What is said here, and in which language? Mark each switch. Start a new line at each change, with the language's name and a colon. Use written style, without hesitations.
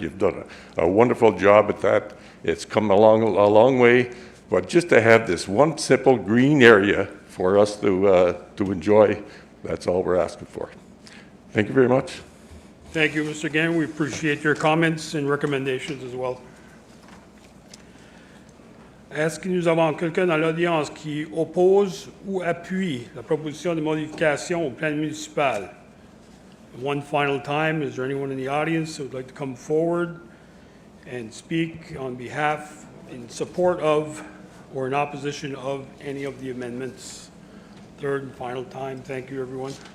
English: You've done a wonderful job at that. It's come along a long way, but just to have this one simple green area for us to enjoy, that's all we're asking for. Thank you very much. Thank you, Mr. Gann. We appreciate your comments and recommendations as well.
French: Est-ce que nous avons quelqu'un dans l'audience qui oppose ou appuie la proposition de modification au plan municipal?
English: One final time, is there anyone in the audience who would like to come forward and speak on behalf, in support of, or in opposition of any of the amendments? Third and final time. Thank you, everyone.